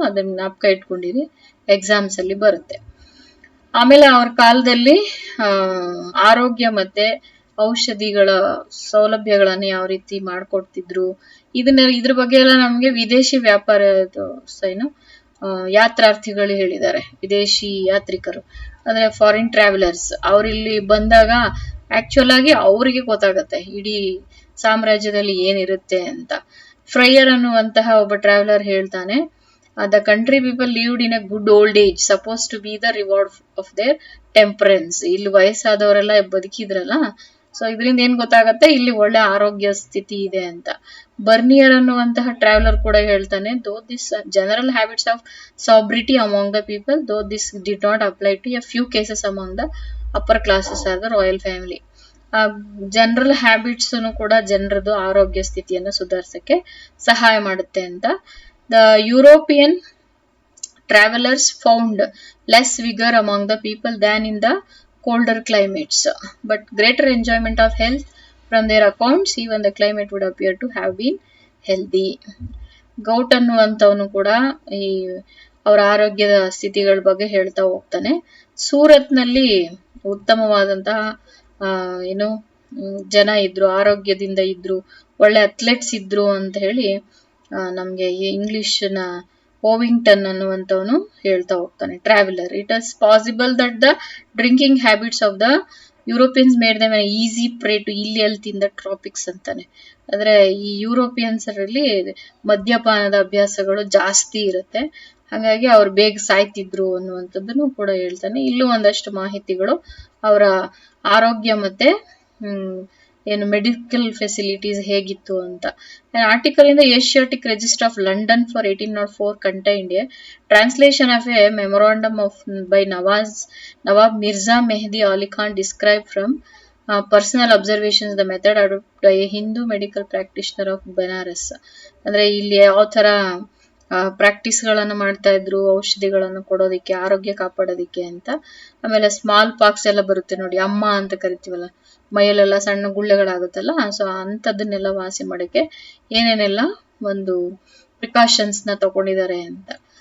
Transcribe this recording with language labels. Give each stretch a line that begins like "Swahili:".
Kannada: ಅದನ್ನ ಜ್ಞಾಪಕ ಇಟ್ಕೊಂಡಿರಿ, ಎಕ್ಸಾಮ್ಸ್ ಅಲ್ಲಿ ಬರುತ್ತೆ. ಆಮೇಲೆ ಅವ್ರ ಕಾಲದಲ್ಲಿ ಆರೋಗ್ಯ ಮತ್ತೆ ಔಷಧಿಗಳ ಸೌಲಭ್ಯಗಳನ್ನ ಯಾವ ರೀತಿ ಮಾಡ್ಕೊಡ್ತಿದ್ರು, ಇದ್ರ ಬಗ್ಗೆ ಎಲ್ಲ ನಮ್ಗೆ ವಿದೇಶಿ ವ್ಯಾಪಾರ ಏನು ಯಾತ್ರಾರ್ಥಿಗಳು ಹೇಳಿದ್ದಾರೆ. ವಿದೇಶಿ ಯಾತ್ರಿಕರು ಅಂದ್ರೆ ಫಾರಿನ್ ಟ್ರಾವೆಲರ್ಸ್, ಅವ್ರಿಲ್ಲಿ ಬಂದಾಗ ಆಕ್ಚುಲ್ ಆಗಿ ಅವರಿಗೆ ಗೊತ್ತಾಗತ್ತೆ ಇಡೀ ಸಾಮ್ರಾಜ್ಯದಲ್ಲಿ ಏನಿರುತ್ತೆ ಅಂತ. ಫ್ರೈಯರ್ ಅನ್ನುವಂತಹ ಒಬ್ಬ ಟ್ರಾವೆಲರ್ ಹೇಳ್ತಾನೆ,
English: the country people lived in a good old age supposed to be the reward of their temperance.
Kannada: ಇಲ್ಲಿ ವಯಸ್ಸಾದವರೆಲ್ಲ ಬದುಕಿದ್ರಲ್ಲ, ಸೊ ಇದರಿಂದ ಏನ್ ಗೊತ್ತಾಗತ್ತೆ ಇಲ್ಲಿ ಒಳ್ಳೆ ಆರೋಗ್ಯ ಸ್ಥಿತಿ ಇದೆ ಅಂತ. ಬರ್ನಿಯರ್ ಅನ್ನುವಂತಹ ಟ್ರಾವೆಲರ್ ಕೂಡ ಹೇಳ್ತಾನೆ,
English: though this general habits of sobriety among the people, though this did not apply to a few cases among the upper classes or the royal family.
Kannada: General habits ಕೂಡ ಜನರದು ಆರೋಗ್ಯ ಸ್ಥಿತಿಯನ್ನು ಸುಧಾರಿಸಕ್ಕೆ ಸಹಾಯ ಮಾಡುತ್ತೆ ಅಂತ.
English: The European travelers found less vigor among the people than in the colder climates, but greater enjoyment of health from their accounts. Even the climate would appear to have been healthy.
Kannada: Gout ಅನ್ನುವಂಥವನು ಕೂಡ ಈ ಅವರ ಆರೋಗ್ಯದ ಸ್ಥಿತಿಗಳ ಬಗ್ಗೆ ಹೇಳ್ತಾ ಹೋಗ್ತಾನೆ. ಸೂರತ್ನಲ್ಲಿ ಉತ್ತಮವಾದಂತಹ ಏನು ಜನ ಇದ್ರು, ಆರೋಗ್ಯದಿಂದ ಇದ್ರು, ಒಳ್ಳೆ ಅಥ್ಲೆಟ್ಸ್ ಇದ್ರು ಅಂತ ಹೇಳಿ ನಮ್ಗೆ ಇಂಗ್ಲಿಷ್ ನ ಓವಿಂಗ್ಟನ್ ಅನ್ನುವಂಥವನು ಹೇಳ್ತಾ ಹೋಗ್ತಾನೆ, traveller.
English: it is possible that the drinking habits of the Europeans made them easy prey to ill health in the tropics
Kannada: ಅಂತಾನೆ. ಅಂದ್ರೆ ಈ ಯುರೋಪಿಯನ್ಸ್ ಅಲ್ಲಿ ಮದ್ಯಪಾನದ ಅಭ್ಯಾಸಗಳು ಜಾಸ್ತಿ ಇರುತ್ತೆ, ಹಾಗಾಗಿ ಅವ್ರು ಬೇಗ ಸಾಯ್ತಿದ್ರು ಅನ್ನುವಂಥದ್ದನ್ನು ಕೂಡ ಹೇಳ್ತಾನೆ. ಇಲ್ಲೂ ಒಂದಷ್ಟು ಮಾಹಿತಿಗಳು ಅವರ ಆರೋಗ್ಯ ಮತ್ತೆ ಏನು ಮೆಡಿಕಲ್ ಫೆಸಿಲಿಟೀಸ್ ಹೇಗಿತ್ತು ಅಂತ.
English: Article in the Asiatic register of London for 1804 contained a translation of a memorandum of by Nawab Mirza Mehdi Ali Khan described from personal observations the method adopted by a Hindu medical practitioner of Banaras.
Kannada: ಅಂದ್ರೆ ಇಲ್ಲಿ ಯಾವ ತರ ಪ್ರಾಕ್ಟೀಸ್ಗಳನ್ನು ಮಾಡ್ತಾ ಇದ್ರು, ಔಷಧಿಗಳನ್ನು ಕೊಡೋದಿಕ್ಕೆ, ಆರೋಗ್ಯ ಕಾಪಾಡೋದಿಕ್ಕೆ ಅಂತ. ಆಮೇಲೆ ಸ್ಮಾಲ್ ಪಾಕ್ಸ್ ಎಲ್ಲ ಬರುತ್ತೆ ನೋಡಿ, ಅಮ್ಮ ಅಂತ ಕರಿತೀವಲ್ಲ, ಮೈಯಲ್ಲೆಲ್ಲ ಸಣ್ಣ ಗುಳ್ಳೆಗಳಾಗುತ್ತಲ್ಲ, ಸೊ ಅಂಥದ್ದನ್ನೆಲ್ಲ ವಾಸಿ ಮಾಡೋಕ್ಕೆ ಏನೇನೆಲ್ಲ ಒಂದು ಪ್ರಿಕಾಷನ್ಸ್ ನ ತಗೊಂಡಿದ್ದಾರೆ ಅಂತ.